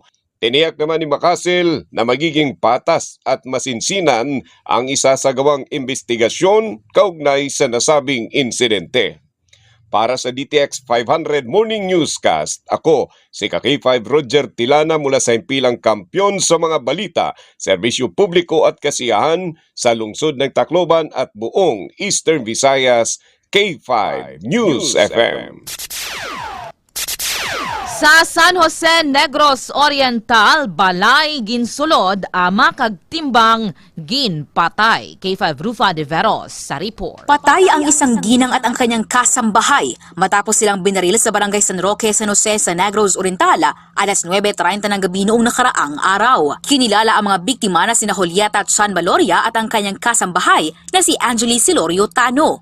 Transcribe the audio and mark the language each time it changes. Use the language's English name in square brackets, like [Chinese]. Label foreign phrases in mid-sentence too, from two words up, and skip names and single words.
[Filipino] Tiniyak naman ni Macasel na magiging patas at masinsinan ang isasagawang investigasyon kaugnay sa nasabing insidente. Para sa DTX 500 Morning Newscast, ako si K5 Roger Tilana mula sa impilang kampyon sa mga balita, serbisyo publiko at kasiyahan sa lungsod ng Tacloban at buong Eastern Visayas, K5 News FM. [Hiligaynon] Sa San Jose Negros Oriental, balay ginsulod ama kag timbang ginpatay. K5 Rufa de Veros sa report. [Filipino] Patay ang isang ginang at ang kanyang kasambahay matapos silang binaril sa barangay San Roque, San Jose sa Negros Oriental alas 9:30 ng gabi noong nakaraang araw. Kinilala ang mga biktima na sina Julieta Chan Valoria at ang kanyang kasambahay na si Angeli Silorio Tano.